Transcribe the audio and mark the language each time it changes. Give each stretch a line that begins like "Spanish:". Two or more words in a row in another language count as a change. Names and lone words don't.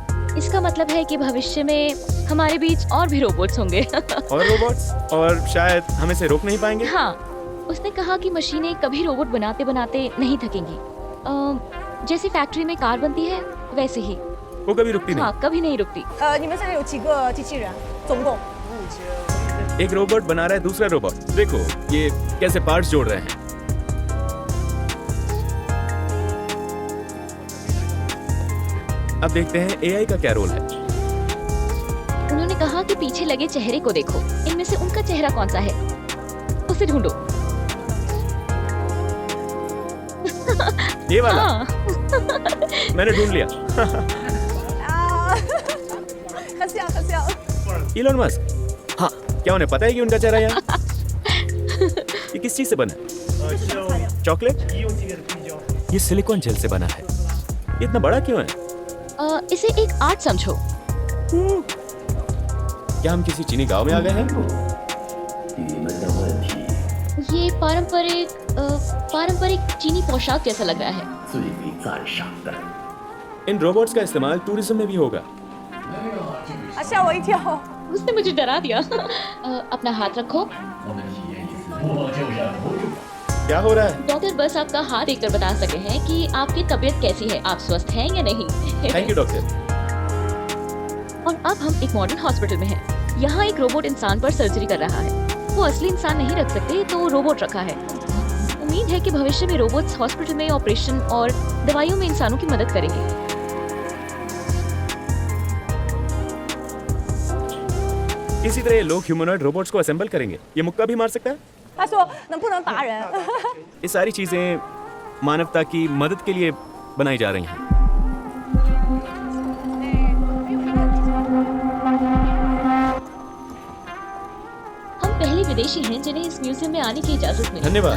Hindi: इसका मतलब है कि भविष्य में हमारे बीच और भी रोबोट्स होंगे। और रोबोट्स, और शायद हम इसे रोक नहीं पाएंगे। हाँ, उसने कहा कि मशीनें कभी रोबोट बनाते बनाते नहीं थकेंगी। जैसे फैक्ट्री में कार बनती है वैसे ही। वो कभी रुकती नहीं। हाँ, कभी नहीं रुकती।
Chinese: 你们现在有几个机器人？总共
Hindi: एक रोबोट बना रहा है दूसरा रोबोट। देखो ये कैसे पार्ट्स जोड़ रहे हैं। अब देखते हैं एआई का क्या रोल है। उन्होंने कहा कि पीछे लगे चेहरे को देखो, इनमें से उनका चेहरा कौन सा है, उसे ढूंढो। ये वाला। हाँ। मैंने ढूंढ लिया।
Chinese: 啊，很像很像。
Hindi: इलोन मस्क। हाँ, क्या उन्हें पता है कि उनका चेहरा यहाँ? ये किस चीज से बना है? चॉकलेट? ये सिलिकॉन जेल से बना है। ये इतना बड़ा क्यों है? इसे एक आर्ट समझो। क्या हम किसी चीनी गांव में आ गए हैं? ये पारंपरिक चीनी पोशाक जैसा लग रहा है। इन रोबोट्स का इस्तेमाल टूरिज्म में भी होगा।
Chinese: 啊，吓我一跳！
Hindi: उसने मुझे डरा दिया। अपना हाथ रखो। क्या हो रहा है? डॉक्टर बस आपका हाथ देखकर बता सके हैं कि आपकी तबीयत कैसी है, आप स्वस्थ हैं या नहीं।
English: Thank you doctor.
Hindi: और अब हम एक मॉडर्न हॉस्पिटल में हैं। यहाँ एक रोबोट इंसान पर सर्जरी कर रहा है। वो असली इंसान नहीं रख सकते तो रोबोट रखा है। उम्मीद है कि भविष्य में रोबोट्स हॉस्पिटल में ऑपरेशन और दवाइयों में इंसानों की मदद करेंगे। इसी तरह ये लोग ह्यूमनॉइड रोबोट्स को असेंबल करेंगे। ये मुक्का भी मार सकता है।
Chinese: 他说能不能打人？
Hindi: ये सारी चीजें मानवता की मदद के लिए बनाई जा रही हैं। हम पहले विदेशी हैं जिन्हें इस म्यूजियम में आने की इजाजत मिली। धन्यवाद।